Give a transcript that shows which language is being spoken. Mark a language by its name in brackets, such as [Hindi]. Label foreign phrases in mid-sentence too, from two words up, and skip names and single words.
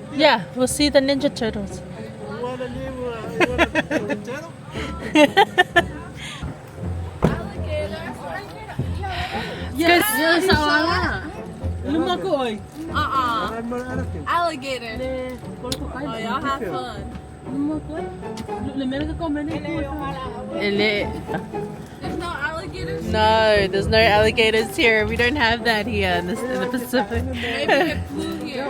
[English] Yeah, we'll see the Ninja Turtles. You want to live turtle? Yes, Auala. Lumako oi. Alligator. Oh, y'all have fun. There's no alligators. No, there's no alligators here. We don't have that here in the Pacific. Maybe it flew here.